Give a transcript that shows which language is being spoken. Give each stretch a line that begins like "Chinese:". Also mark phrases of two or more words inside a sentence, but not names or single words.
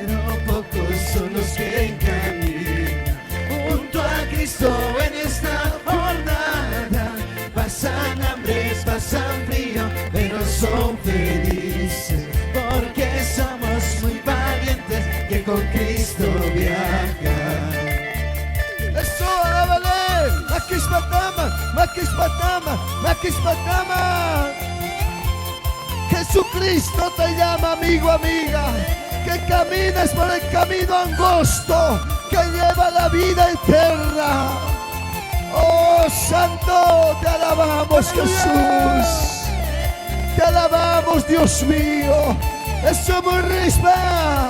Spanish: Pero pocos son los que caminan junto a Cristo en esta jornada. Pasan hambres, pasan frío, pero son felices, porque somos muy valientes que con Cristo viajan. Eso, alábale. Maquispatama, maquispatama, maquispatama. Jesucristo te llama, amigo, amiga, que camines por el camino angosto que lleva la vida eterna. Oh, Santo, te alabamos, Jesús. Te alabamos, Dios mío. Eso, muy rispa.